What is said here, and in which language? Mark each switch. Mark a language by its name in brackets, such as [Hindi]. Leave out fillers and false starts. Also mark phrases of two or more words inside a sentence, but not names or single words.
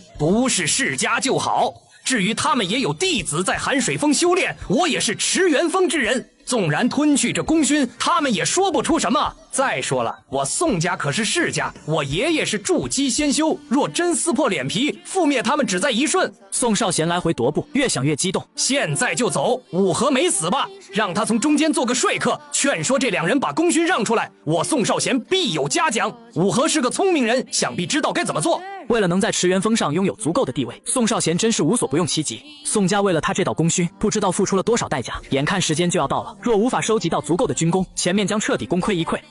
[Chinese] 不是世家就好，至於他們也有弟子在寒水峰修煉，我也是池元峰之人，縱然吞去這功勳，他們也說不出什麼。再說了，我宋家可是世家，我爺爺是築基仙修，若真撕破臉皮，覆滅他們只在一瞬。宋少賢來回踱步，越想越激動。現在就走，武和沒死吧？讓他從中間做個說客，勸說這2人把功勳讓出來，我宋少賢必有嘉獎。武和是個聰明人，想必知道該怎麼做。為了能在池元峰上擁有足夠的地位，宋少賢真是無所不用其極。宋家為了他這道功勳，不知道付出了多少代價。眼看時間就要到了，若無法收集到足夠的軍功，前面將徹底功虧一簣。